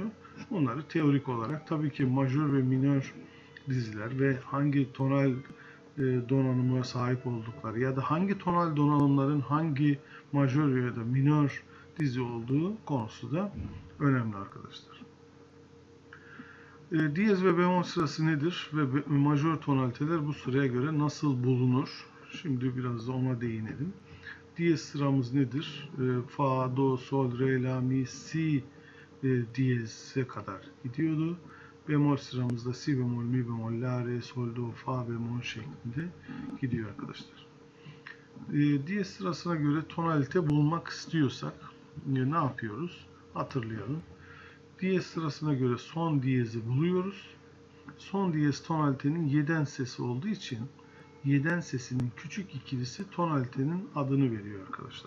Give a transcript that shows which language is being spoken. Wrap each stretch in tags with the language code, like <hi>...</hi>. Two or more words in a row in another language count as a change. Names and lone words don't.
<tr>Bunları teorik olarak tabii ki majör ve minör diziler ve hangi tonal donanıma sahip oldukları ya da hangi tonal donanımların hangi majör ya da minör dizi olduğu konusu da önemli arkadaşlar. Diyez ve bemol sırası nedir ve majör tonaliteler bu sıraya göre nasıl bulunur? Şimdi biraz da ona değinelim. Diyez sıramız nedir? Fa, do, sol, re, la, mi, si diyeze kadar gidiyordu. Bemol sıramızda si bemol, mi bemol, la, re, sol, do, fa bemol şeklinde gidiyor arkadaşlar. Diyez sırasına göre tonalite bulmak istiyorsak ne yapıyoruz? Hatırlayalım. Diyez sırasına göre son diyezi buluyoruz. Son diyez tonalitenin yeden sesi olduğu için yeden sesinin küçük ikilisi tonalitenin adını veriyor arkadaşlar.</tr>